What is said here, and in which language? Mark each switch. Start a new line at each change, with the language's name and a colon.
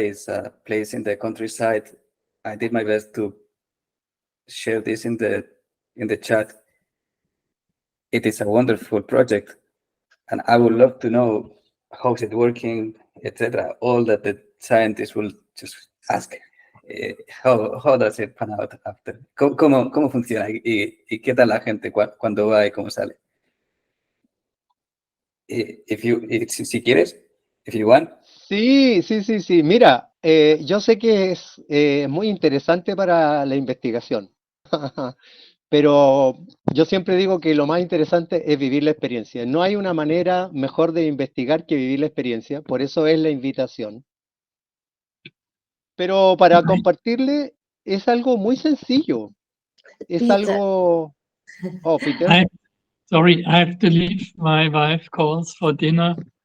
English: It's a place in the countryside. I did my best to share this in the chat. It is a wonderful project, and I would love to know how's it working, etc. All that the scientists will just ask. How does it pan out after?
Spanish: ¿Cómo funciona? ¿Y qué tal la gente cuando va y cómo sale? Si quieres,
English: if you want.
Spanish: Sí, sí, sí, sí. Mira, yo sé que es muy interesante para la investigación, pero yo siempre digo que lo más interesante es vivir la experiencia. No hay una manera mejor de investigar que vivir la experiencia, por eso es la invitación. Pero para compartirle es algo muy sencillo. Es Peter. algo... Oh, Peter.
English: Sorry, I have to leave. My wife calls for dinner.